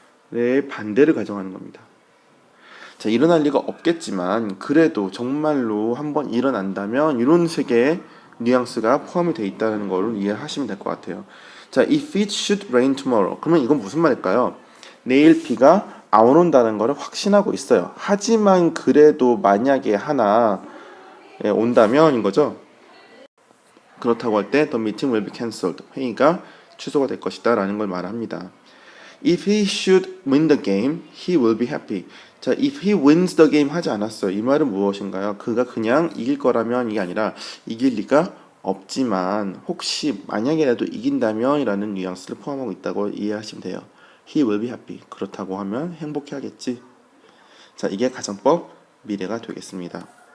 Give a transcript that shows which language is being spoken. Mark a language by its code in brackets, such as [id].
[ko] 네, 반대를 가정하는 겁니다. 자, 일어날 리가 없겠지만 그래도 정말로 한번 일어난다면 이런 식의 뉘앙스가 포함이 되어 있다는 걸 이해하시면 될 것 같아요. [en] 자, if it should rain tomorrow. [ko] 그러면 이건 무슨 말일까요? 내일 비가 안 온다는 걸 확신하고 있어요. 하지만 그래도 만약에 하나 온다면인 거죠. 그렇다고 할 때 [en] the meeting will be cancelled. [ko] 회의가 취소가 될 것이다 라는 걸 말합니다. [en] If he should win the game, he will be happy. 자, if he wins the game [ko] 하지 않았어요. 이 말은 무엇인가요? 그가 그냥 이길 거라면 이게 아니라 이길 리가 없지만 혹시 만약이라도 이긴다면 이라는 뉘앙스를 포함하고 있다고 이해하시면 돼요. [en] He will be happy. [ko] 그렇다고 하면 행복해 하겠지. 자, 이게 가정법 미래가 되겠습니다.